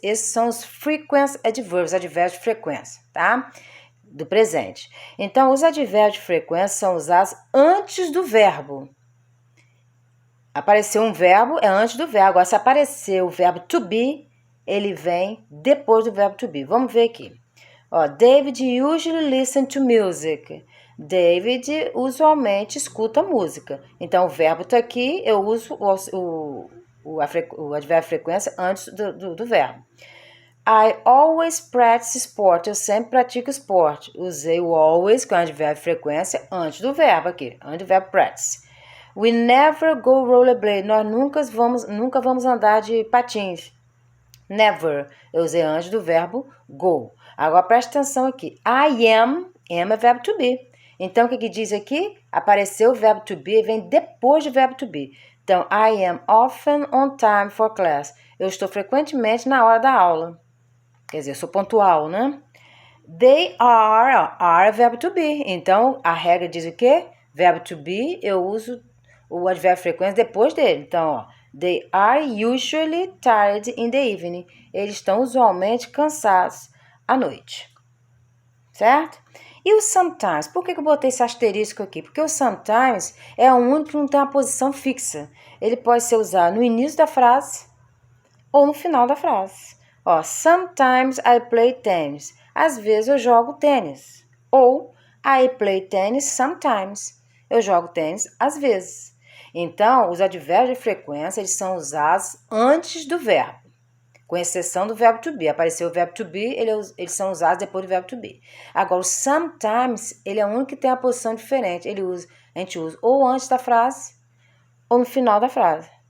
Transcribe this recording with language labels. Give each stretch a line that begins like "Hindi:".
Portuguese: Esses são os
English: frequency adverbs,
Portuguese: advérbios de frequência, tá? Do presente. Então, os advérbios de frequência são usados antes do verbo. Apareceu um verbo, é antes do verbo. Agora, se aparecer o verbo to be, ele vem depois do verbo to be. Vamos ver aqui.
English: Ó, David usually listens to music.
Portuguese: David usualmente escuta música. Então, o verbo está aqui, eu uso o advérbio de frequência antes do verbo.
English: I always practice sport.
Portuguese: Eu sempre pratico esporte. Usei o always, que é um advérbio de frequência, antes do verbo aqui, antes do verbo practice.
English: We never go rollerblade.
Portuguese: Nós nunca vamos andar de patins. Never. Eu usei antes do verbo go. Agora, preste atenção aqui. I am é verbo to be. Então, o que diz aqui? Apareceu o verbo to be, vem depois do verbo to be.
English: Então, I am often on time for class.
Portuguese: Eu estou frequentemente na hora da aula. Quer dizer, eu sou pontual, né? They are verbo to be. Então, a regra diz o quê? Verbo to be, eu uso o advérbio de frequência depois dele.
English: Então, ó, they are usually tired in the evening.
Portuguese: Eles estão usualmente cansados à noite. Certo? E o sometimes? Por que eu botei esse asterisco aqui? Porque o sometimes é o único que não tem uma posição fixa. Ele pode ser usado no início da frase ou no final da frase. Ó,
English: sometimes I play tennis.
Portuguese: Às vezes eu jogo tênis.
English: Ou I play tennis sometimes.
Portuguese: Eu jogo tênis às vezes. Então, os advérbios de frequência eles são usados antes do verbo, com exceção do verbo to be. Apareceu o verbo to be, eles são usados depois do verbo to be. Agora, o sometimes, ele é o único que tem a posição diferente. A gente usa ou antes da frase ou no final da frase.